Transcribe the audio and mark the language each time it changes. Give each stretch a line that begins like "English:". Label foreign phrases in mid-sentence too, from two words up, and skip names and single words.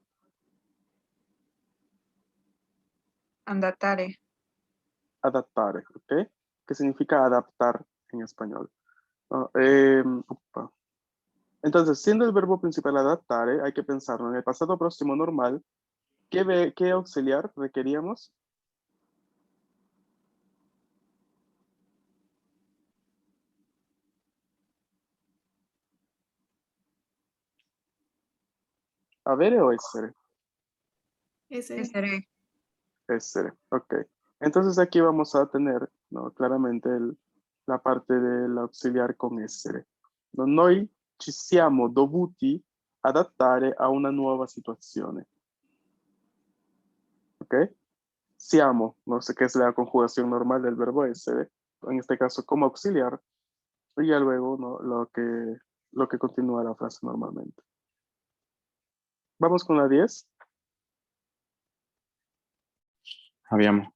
Italian: andatare.
Spanish: Adaptare, ¿ok? Que significa adaptar en español. ¿No? Upa. Entonces, siendo el verbo principal adaptare, hay que pensarlo en el pasado próximo normal. ¿Qué auxiliar requeríamos?
Italian: ¿Avere o essere? Essere. Essere,
Spanish: ok. Entonces aquí vamos a tener, ¿no? Claramente la parte del auxiliar con essere.
Italian: No, noi ci siamo dovuti adattare a una nuova situazione.
Spanish: ¿Ok?
Italian: Siamo,
Spanish: no sé qué es la conjugación normal del verbo essere, en este caso como auxiliar, y ya luego, ¿no? Lo que continúa la frase normalmente. Vamos con la 10.
Italian: Abbiamo.